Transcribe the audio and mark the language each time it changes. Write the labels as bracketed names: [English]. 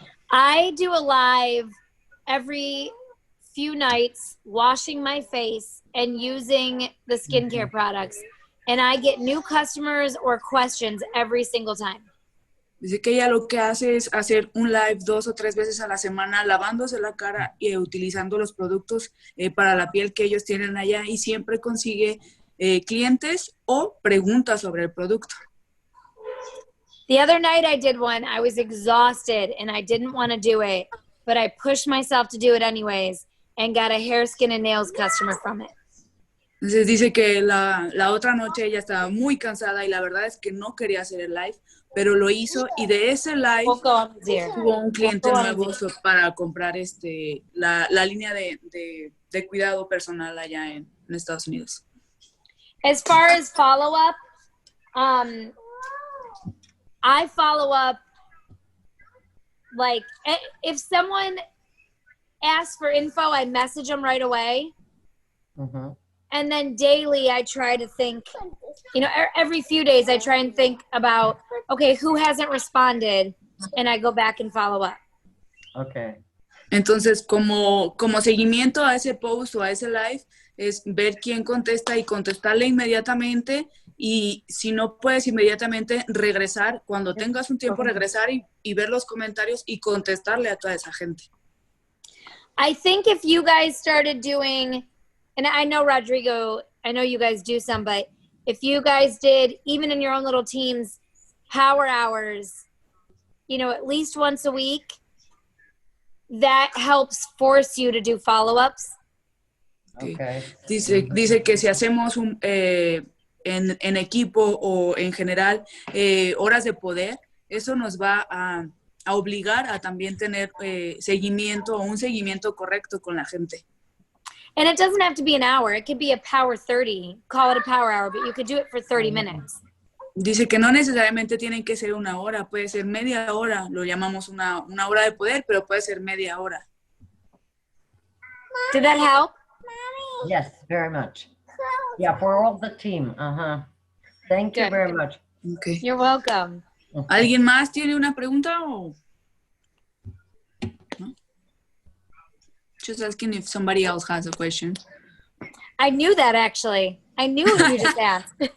[English] I do a live every few nights washing my face and using the skincare products, and I get new customers or questions every single time. [Spanish] Dice que ella lo que hace es hacer un live 2 o 3 veces a la semana lavándose la cara y utilizando los productos para la piel que ellos tienen allá, y siempre consigue clientes o preguntas sobre el producto. [English] The other night I did one. I was exhausted and I didn't want to do it, but I pushed myself to do it anyways and got a hair, skin, and nails customer from it. [Spanish] Entonces dice que la otra noche ella estaba muy cansada y la verdad es que no quería hacer el live, pero lo hizo y de ese live We'll go on his ear. tuvo un cliente We'll go on nuevo his ear. para comprar la línea de cuidado personal allá en Estados Unidos. [English] As far as follow-up, I follow up, like, if someone asks for info, I message them right away. Mhm. And then daily, I try to think, every few days, I try and think about, okay, who hasn't responded? And I go back and follow up. Okay. [Spanish] Entonces, como seguimiento a ese post o a ese live, es ver quién contesta y contestarle inmediatamente. Y si no puedes inmediatamente, regresar. Cuando tengas un tiempo, regresar y ver los comentarios y contestarle a toda esa gente. [English] I think if you guys started doing, and I know Rodrigo, I know you guys do some, but if you guys did, even in your own little teams, power hours, at least once a week, that helps force you to do follow-ups. Okay. [Spanish] Dice que si hacemos en equipo o en general horas de poder, eso nos va a obligar a también tener seguimiento o un seguimiento correcto con la gente. [English] And it doesn't have to be an hour. It could be a power 30. Call it a power hour, but you could do it for 30 minutes. [Spanish] Dice que no necesariamente tienen que ser una hora, puede ser media hora, lo llamamos una hora de poder, pero puede ser media hora. [English] Did that help? Yes, very much. Yeah, for all the team. Thank you Good. very much. Okay. You're welcome. [Spanish] ¿Alguien más tiene una pregunta o no? [English] Just asking if somebody else has a question. I knew that, actually. I knew what you just asked.